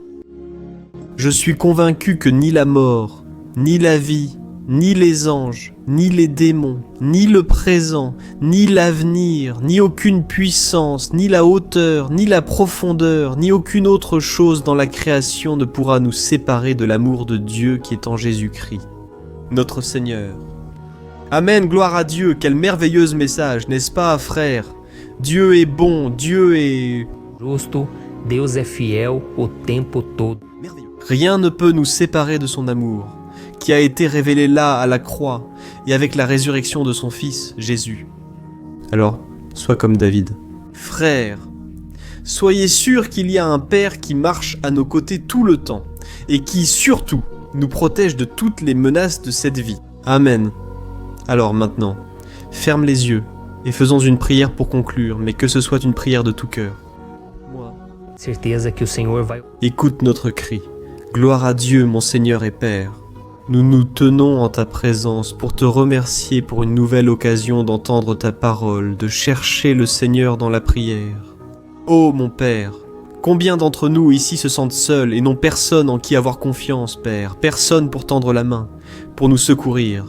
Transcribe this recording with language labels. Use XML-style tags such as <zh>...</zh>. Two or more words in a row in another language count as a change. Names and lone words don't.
<fr>Je suis convaincu que ni la mort, ni la vie, ni les anges, ni les démons, ni le présent, ni l'avenir, ni aucune puissance, ni la hauteur, ni la profondeur, ni aucune autre chose dans la création ne pourra nous séparer de l'amour de Dieu qui est en Jésus-Christ, notre Seigneur. Amen, gloire à Dieu, quel merveilleux message, n'est-ce pas, frère? Dieu est bon, Dieu est...</fr> <pt>Justo, Deus é fiel o tempo todo.</pt> <fr>Rien ne peut nous séparer de son amour, qui a été révélé là, à la croix, et avec la résurrection de son Fils, Jésus. Alors, sois comme David. Frères, soyez sûrs qu'il y a un Père qui marche à nos côtés tout le temps, et qui, surtout, nous protège de toutes les menaces de cette vie. Amen. Alors maintenant, ferme les yeux, et faisons une prière pour conclure, mais que ce soit une prière de tout cœur.</fr> <pt>Certeza que o Senhor vai.</pt> <fr>Écoute notre cri. Gloire à Dieu, mon Seigneur et Père. Nous nous tenons en ta présence pour te remercier pour une nouvelle occasion d'entendre ta parole, de chercher le Seigneur dans la prière. Ô mon Père, Combien d'entre nous ici se sentent seuls et n'ont personne en qui avoir confiance, Père, personne pour tendre la main, pour nous secourir.</fr>